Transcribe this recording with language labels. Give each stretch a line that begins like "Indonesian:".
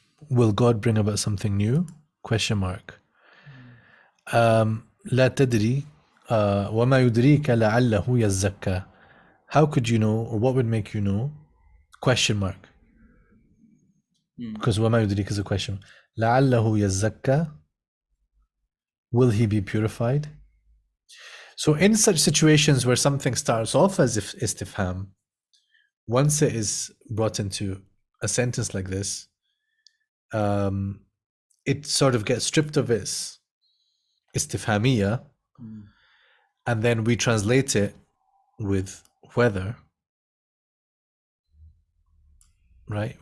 English: Will God bring about something new? Question mark.
Arabic: لا تدري وما يدريك لعله يزكى.
English: How could you know, or what would make you know? Question mark. Because
Arabic: وما يدريك
English: is a question.
Arabic: لعله يزكى.
English: Will he be purified? So in such situations where something starts off as if istifham, once it is brought into a sentence like this, it sort of gets stripped of its istifhamiyya, and then we translate it with whether, right?